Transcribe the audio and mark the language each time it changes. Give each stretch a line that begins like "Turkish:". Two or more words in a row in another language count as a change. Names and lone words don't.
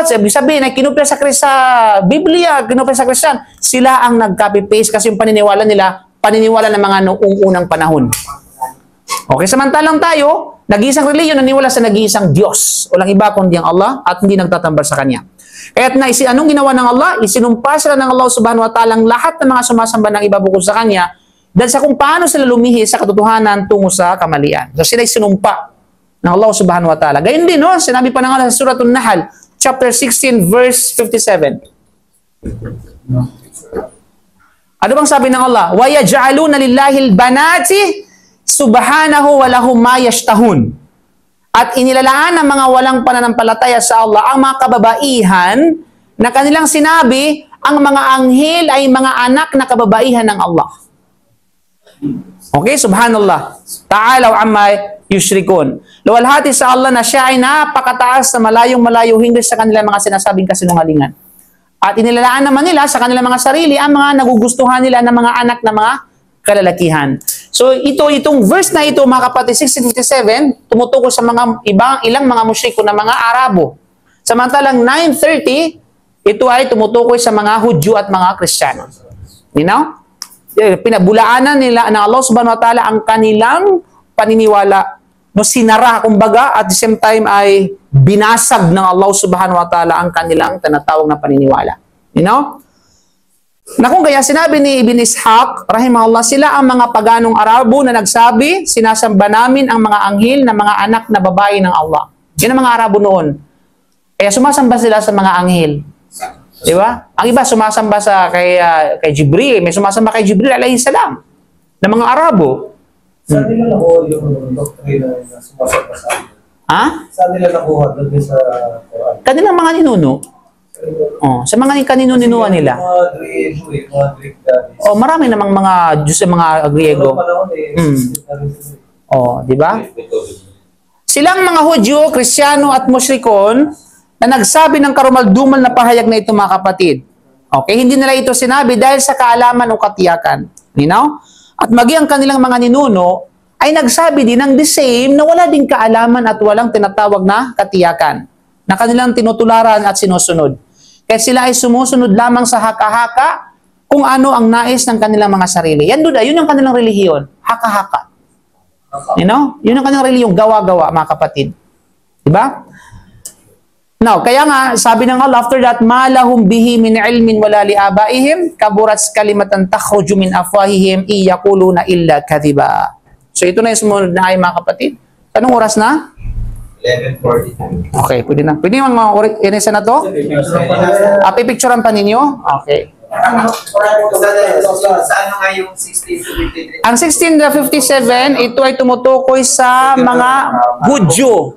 Filipino: Sabihin na kinupya sa Biblia, kinupya sa Christian. Sila ang nag-copy-paste kasi yung paniniwala nila, paniniwala ng mga noong unang panahon. Okay, samantalang tayo, nag-iisang reliyon, naniwala sa nag-iisang Diyos. Walang iba kundi ang Allah at hindi nagtatambal sa Kanya. Kaya't anong ginawa ng Allah? Isinumpa sila ng
Arabic: الله سبحانه وتعالى
Filipino: ang lahat ng mga sumasamba ng iba bukod sa Kanya dahil sa kung paano sila lumihi sa katotohanan tungo sa kamalian. So sila sinumpa ng
Arabic: الله سبحانه وتعالى.
Filipino: Gayun din, no? Sinabi pa ng Allah sa Suratul Nahl,
English: chapter 16, verse 57.
Filipino: Ano bang sabi ng Allah?
Arabic: وَيَجْعَلُونَ لِلَّهِ الْبَنَاتِ سبحانه ولهم ما يشتهون.
Filipino: At inilalaan ng mga walang pananampalataya sa Allah ang mga kababaihan na kanilang sinabi ang mga anghel ay mga anak na kababaihan ng Allah.
Arabic: Okay, سبحان الله. تعالى عما يشركون.
Filipino: Luwalhati sa Allah na siya ay napakataas na malayong-malayo hindi sa kanilang mga sinasabing kasinungalingan. At inilalaan naman nila sa kanilang mga sarili ang mga nagugustuhan nila ng mga anak na mga kalalakihan. So itong verse na ito, mga kapatid, 1657, tumutukoy sa mga ilang mga mushriko na mga Arabo. Samantalang 930, ito ay tumutukoy sa mga Hudyo at mga Kristiyano.
English: You know?
Filipino: Pinabulaanan nila ng
Arabic: الله سبحانه وتعالى
Filipino: ang kanilang paniniwala. No, sinara, kumbaga,
English: at the same time
Filipino: ay binasag ng
Arabic: الله سبحانه وتعالى
Filipino: ang kanilang tinatawag na paniniwala.
English: You know?
Filipino: Na kung kaya sinabi ni Ibn Ishaq, rahimahullah, sila ang mga paganong Arabo na nagsabi, sinasamba namin ang mga anghel na mga anak na babae ng Allah. Yan ang mga Arabo noon. Kaya sumasamba sila sa mga anghel. Di ba? Ang iba sumasamba kay Jibril. May sumasamba kay Jibril
Arabic: عليه السلام.
Filipino: Na mga Arabo. Saan nila nakuha yung doktrina na sumasamba sa Ha? Saan nila nakuha doon sa Quran? Kanilang mga ninuno. Oh, sa mga kanino-ninuan nila. Oh, marami namang mga Diyos sa mga Griego. Oh, di ba? Silang mga Hudyo, Kristiyano at Mushrikon na nagsabi ng karumaldumal na pahayag na ito, mga kapatid. Okay, hindi nila ito sinabi dahil sa kaalaman o katiyakan.
English: You know?
Filipino: At maging ang kanilang mga ninuno ay nagsabi din ng
English: the same
Filipino: na wala din kaalaman at walang tinatawag na katiyakan na kanilang tinutularan at sinusunod. Kaya sila ay sumusunod lamang sa haka-haka kung ano ang nais ng kanilang mga sarili. Yan duda, yun ang kanilang relihiyon. Haka-haka.
English: You know?
Filipino: Yun ang kanilang relihiyon, gawa-gawa, mga kapatid. Diba? Now, kaya nga, sabi ng Allah,
English: after that,
Arabic: ما لهم به من علم ولا لآبائهم كبرت كلمة تخرج من أفواههم إن يقولون إلا كذبا.
Filipino: So, ito na yung sumunod na ay, mga kapatid. Anong oras na? 11:40. Okay, pwede na. Pwede yung mga inisa na to? Pipicturean pa ninyo? Okay. Sa ano nga yung 1653? Ang 1657, ito ay tumutukoy sa mga Hudyo.